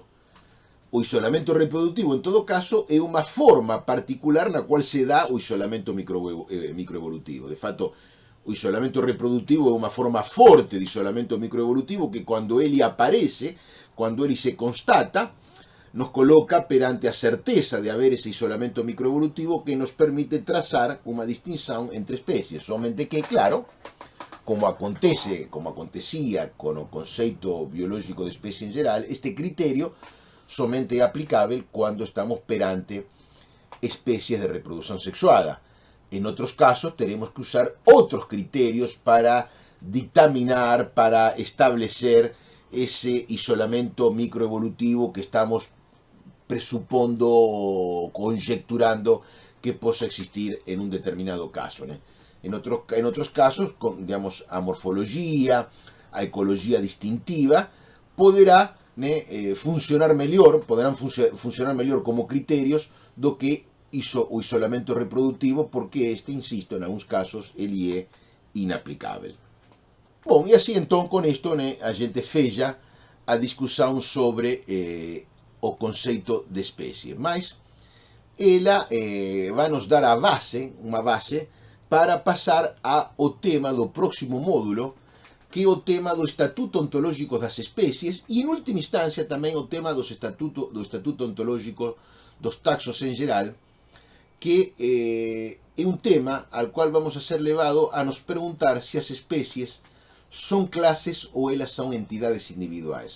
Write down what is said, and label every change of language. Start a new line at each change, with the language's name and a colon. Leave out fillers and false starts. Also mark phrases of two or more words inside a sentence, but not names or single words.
Portuguese: O isolamento reprodutivo,
Spanish: en todo caso,
Portuguese: é uma forma particular na qual se dá o isolamento microevolutivo. De fato, o isolamento reprodutivo é uma forma forte de isolamento microevolutivo que quando ele aparece, quando ele se constata, nos coloca perante a certeza de
Spanish: haber ese
Portuguese: isolamento microevolutivo que nos permite trazar uma distinção entre especies. Somente que, claro, como acontecia con o conceito biológico de especie en geral, este criterio somente é aplicável quando estamos perante especies de reproducción sexuada.
Spanish: En otros casos tenemos que usar otros criterios para dictaminar, para establecer ese isolamento microevolutivo que estamos
Portuguese: presupondo o conjecturando que possa existir
Spanish: en un determinado caso, ¿no? En otros casos, digamos, a morfología, a ecología distintiva, podrán funcionar mejor como criterios
Portuguese: do que o
Spanish: isolamento reproductivo, porque este, insisto, en algunos casos,
Portuguese: ele é inaplicável. Bom, e assim, então, com isto, a gente fecha a discussão sobre o conceito de espécie. Mas ela vai nos dar uma base, para passar ao tema do próximo módulo, que é o tema do Estatuto Ontológico das Espécies e, em última instância, também o tema do Estatuto Ontológico dos Taxos em geral, que é um tema ao qual vamos a ser levados a nos perguntar se as espécies são classes ou elas são entidades individuais.